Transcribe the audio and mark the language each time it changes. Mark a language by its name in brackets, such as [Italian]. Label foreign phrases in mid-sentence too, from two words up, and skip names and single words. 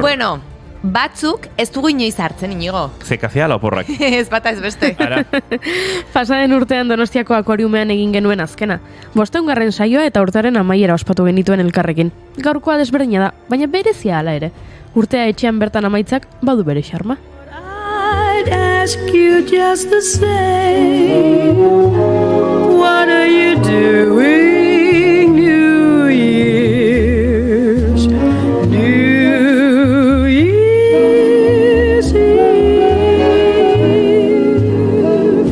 [Basque] Bueno, batzuk ez dugu inoiz hartzen, Inigo. Ze kafea la oporrak? Ez bata ez beste. Ara. Pasaden urtean Donostiako akuariumean egin genuen azkena. 500. saioa eta urtearen amaiera ospatu genituen elkarrekin. Gaurkoa desberdina da, baina berezia hala ere. Urtea etxean bertan amaitzak badu bere xarma. [English] I'd ask you just the same. What are you doing, New Year's? New Year's Eve.